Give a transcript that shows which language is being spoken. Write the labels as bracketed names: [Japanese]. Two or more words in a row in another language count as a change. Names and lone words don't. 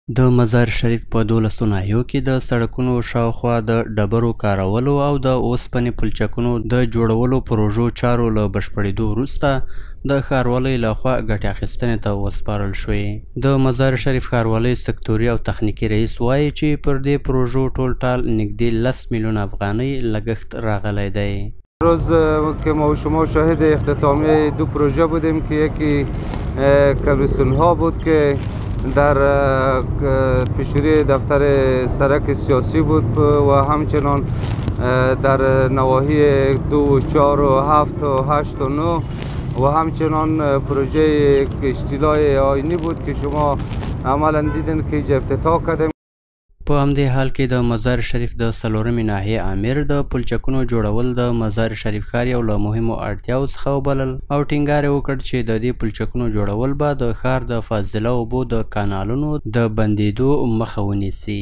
[Pashto] د مزار شریف په 12 ناحیو کې د سړکونو شاوخوا د ډبرو کارولو او د اوسپنې پلچکونو د جوړولو پروژو چارو له بشپړېدو وروسته د ښاروالۍ لخوا ګټې اخیستنې ته وسپارل شوې. د مزار شریف ښاروالۍ سکتوري او تخنیکي رئیس وایي چې پر دې پروژو ټول ټال نږدې 10 میلیون افغانۍ لګښت راغلی دی. [Persian] روز که ما و شما شاهد اختتامیه دو پروژه بودیم که یکی کبرستون‌ها بود که در پیشروی دفتر سرک سیاسی بود و همچنان در نواحی 2 4 و 7 و 8 و 9 و همچنان پروژه اشتیلای آینی بود که شما عملا دیدین که افتتاح کردیم. [Pashto] په همدې حال کې د مزار شریف د 4مې ناحیې امیر د پلچکونو جوړول د مزار شریف ښار یو له مهمو اړتیاو څخه وبلل او ټینګار یې وکړ چې د دې پلچکونو جوړول به د ښار د فاضله اوبو د کانالونو د بندېدو مخه ونیسي.